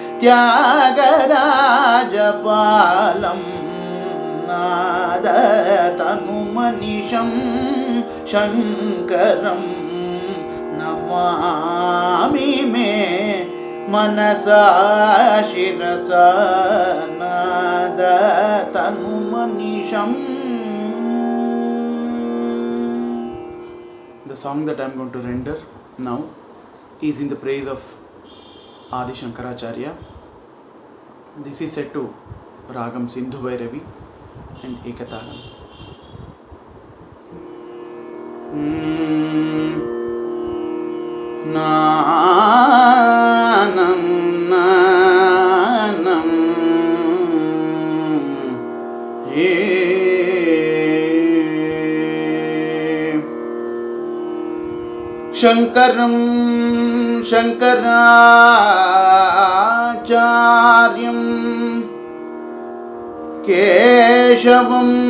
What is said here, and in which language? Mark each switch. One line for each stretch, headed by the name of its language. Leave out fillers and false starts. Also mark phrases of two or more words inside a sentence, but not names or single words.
Sanskrit: त्यागराजपालं नादतनुमनिशं शङ्करं नमामि मे मनसा शिरसा नादतनुमनिशम्.
English: The song that I am going to render now is in the praise of Adi Shankaracharya. This is set to Ragam Sindhu Bhairavi and Ekatalam.
Sanskrit: नानं नानं शङ्करं शङ्कराचार्यं केशवम्